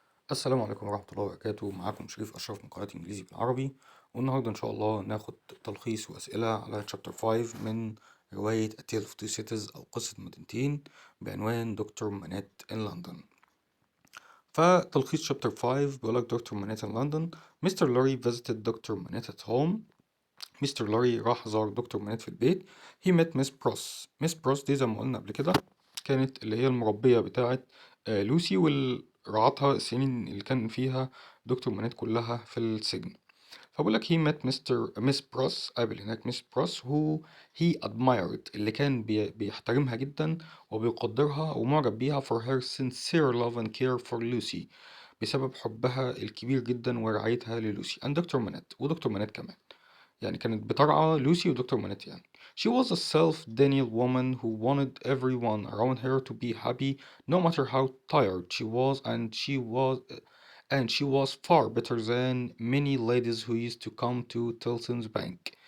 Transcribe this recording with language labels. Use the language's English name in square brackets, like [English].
[Arabic] السلام عليكم ورحمة الله وبركاته. معاكم شريف أشرف من قناة إنجليزي بالعربي. والنهاردة إن شاء الله ناخد تلخيص وأسئلة على شابتر 5 من رواية A Tale of Two Cities أو قصة مدينتين بعنوان دكتور منات in لندن. فتلخيص شابتر 5 بيقولك دكتور منات in لندن. Mr. [English] Lorry visited doctor منات at home. [Arabic] مستر لوري راح زار دكتور منات في البيت. [English] He met Miss Pross. [Arabic] مس بروس دي زي ما قلنا قبل كده كانت اللي هي المربية بتاعة لوسي، واللي رعتها السنين اللي كان فيها دكتور منات كلها في السجن. فبقول لك [English] he met Miss Pross، [Arabic] قابل هناك [English] Miss Pross who he admired، [Arabic] اللي كان بيحترمها جدا وبيقدرها ومعجب بيها [English] for her sincere love and care for Lucy، [Arabic] بسبب حبها الكبير جدا ورعايتها للوسي. and دكتور منات، ودكتور منات كمان، يعني كانت بترعى لوسي ودكتور منات يعني. [English] She was a self-denial woman who wanted everyone around her to be happy no matter how tired she was, and she was far better than many ladies who used to come to Tilson's Bank.